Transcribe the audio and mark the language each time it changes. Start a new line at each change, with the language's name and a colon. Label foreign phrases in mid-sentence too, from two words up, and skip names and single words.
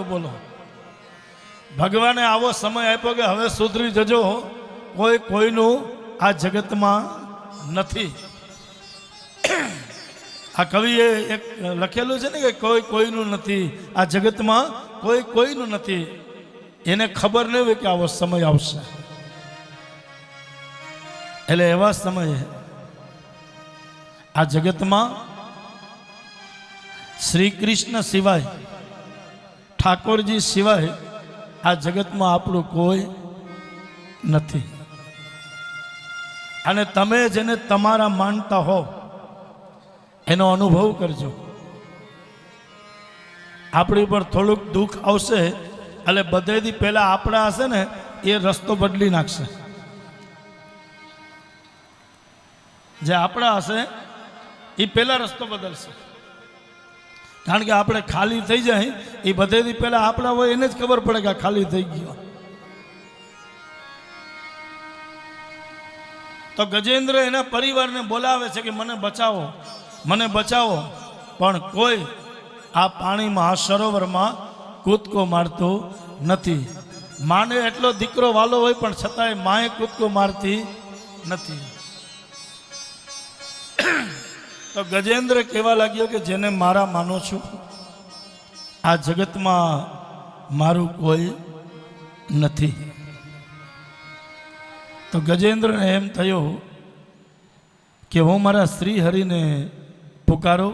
Gujarati: બોલો, ભગવાને આવો સમય આપ્યો કે હવે સુધરી જજો, કોઈ કોઈનું આ જગત માં નથી। આ કવિએ એક લખેલું છે ને કે કોઈ કોઈનું નથી, આ જગત માં કોઈ કોઈનું નથી। એને ખબર નહીં હોય કે આવો સમય આવશે. એટલે એવા સમયે આ જગત માં શ્રી કૃષ્ણ સિવાય, ઠાકુરજી સિવાય આ જગત માં આપણું કોઈ નથી। અને તમે જેને તમારા માનતા હો એનો અનુભવ કરજો। આપણી પર થોડુંક દુઃખ આવશે એટલે બધેથી પહેલા આપણા હશે ને એ રસ્તો બદલી નાખશે। જે આપણા હશે એ પહેલા રસ્તો બદલશે। કારણ કે આપણે ખાલી થઈ જાય એ બધેથી પહેલા આપણા હોય એને જ ખબર પડે કે ખાલી થઈ ગયો। તો ગજેન્દ્ર એના પરિવારને બોલાવે છે કે મને બચાવો, મને બચાવો, પણ કોઈ આ પાણીમાં આ સરોવરમાં કૂદકો મારતો નથી। માને એટલો દીકરો વાલો હોય પણ છતાંય માએ કૂદકો મારતી નથી। તો ગજેન્દ્ર કહેવા લાગ્યો કે જેને મારા માનો છું આ જગત માં મારું કોઈ નથી। તો ગજેન્દ્ર ને એમ થયો કે હું મારા શ્રીહરિ ને પુકારો।